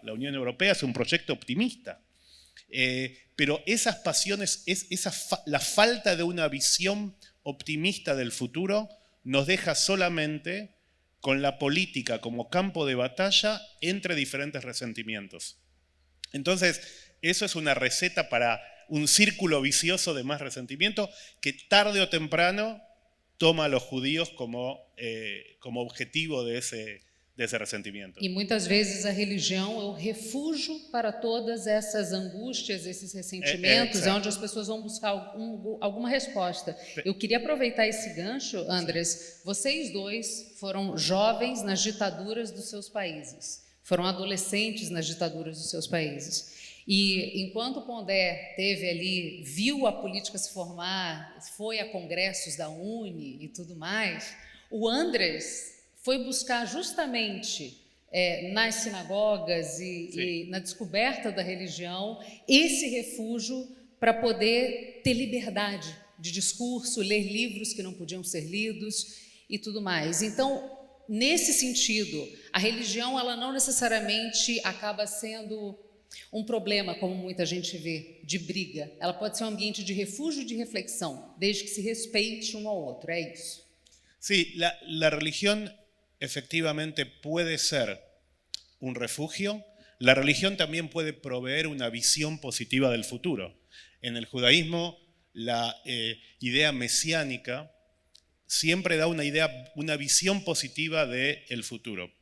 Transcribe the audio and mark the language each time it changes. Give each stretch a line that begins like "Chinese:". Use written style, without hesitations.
Spanish: La Unión Europea es un proyecto optimista. Pero esas pasiones, la falta de una visión optimista del futuro nos deja solamente con la política como campo de batalla entre diferentes resentimientos. Entonces, eso es una receta para un círculo vicioso de más resentimiento que tarde o temprano toma a los judíos como objetivo de ese ressentimento.
Portuguese: E muitas vezes a religião é o refúgio para todas essas angústias, esses ressentimentos, onde as pessoas vão buscar alguma resposta. Eu queria aproveitar esse gancho, Andrés. Vocês dois foram jovens nas ditaduras dos seus países, foram adolescentes nas ditaduras dos seus países. E enquanto Pondé teve ali, viu a política se formar, foi a congressos da UNE e tudo mais, o Andrés foi buscar justamente nas sinagogas e na descoberta da religião esse refúgio para poder ter liberdade de discurso, ler livros que não podiam ser lidos e tudo mais. Então, nesse sentido, a religião ela não necessariamente acaba sendo um problema, como muita gente vê, de briga. Ela pode ser um ambiente de refúgio e de reflexão, desde que se respeite um ao outro, é isso?
Spanish: Sí, la religión efectivamente puede ser un refugio. La religión también puede proveer una visión positiva del futuro. En el judaísmo, la idea mesiánica siempre da una visión positiva del futuro.